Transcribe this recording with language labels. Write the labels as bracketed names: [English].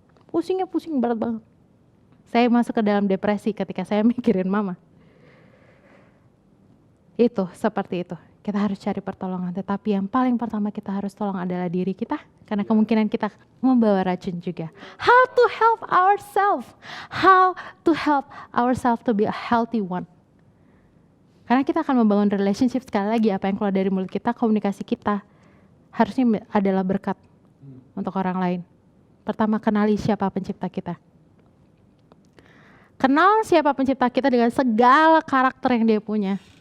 [Indonesian] Pusing berat banget. Saya masuk ke dalam depresi ketika saya mikirin mama. Itu, seperti itu. Kita harus cari pertolongan, tetapi yang paling pertama kita harus tolong adalah diri kita, karena kemungkinan kita membawa racun juga. [English] How to help ourselves? How to help ourselves to be a healthy one? [Indonesian] Karena kita akan membangun relationship, sekali lagi apa yang keluar dari mulut kita, komunikasi kita harusnya adalah berkat untuk orang lain. Pertama, kenali siapa pencipta kita. Kenal siapa pencipta kita dengan segala karakter yang dia punya.